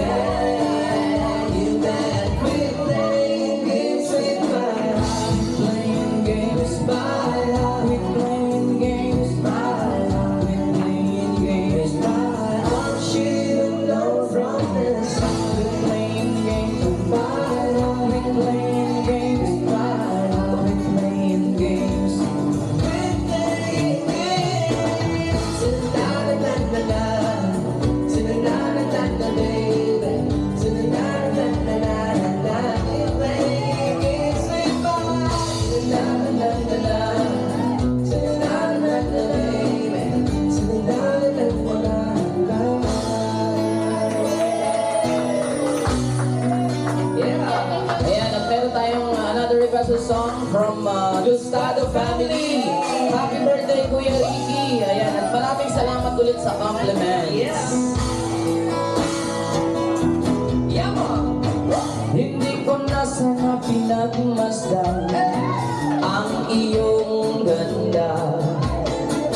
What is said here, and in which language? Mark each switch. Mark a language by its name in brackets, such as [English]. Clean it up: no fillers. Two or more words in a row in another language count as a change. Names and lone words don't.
[English] You better quit playing games with my heart, playing games with my heart, quit playing games with my heart, quit playing games with my heart. I should know from the start, quit playing games with my heart, quit playing games with my heart, quit playing games. Quit playing games. Ta-na-na-na-na-na. Ta-na-na-na-na-na, baby. Ta-na-na-na-na-na-na. Quit playing games with my heart. Ta-na-na-na-na-na. Ta-na-na-na-na, baby. Ta-na-na-na-na-na. Yeah. [Filipino] Ayan, at meron tayong [English] another requested song [Filipino] from Gustado Family. [English] Happy birthday, Kuya Ricky. [Filipino] Ayan, at maraming salamat ulit sa compliments. [English] Yes. Yama. [Filipino] Hindi ko na sana pinagmasdan ang iyong ganda.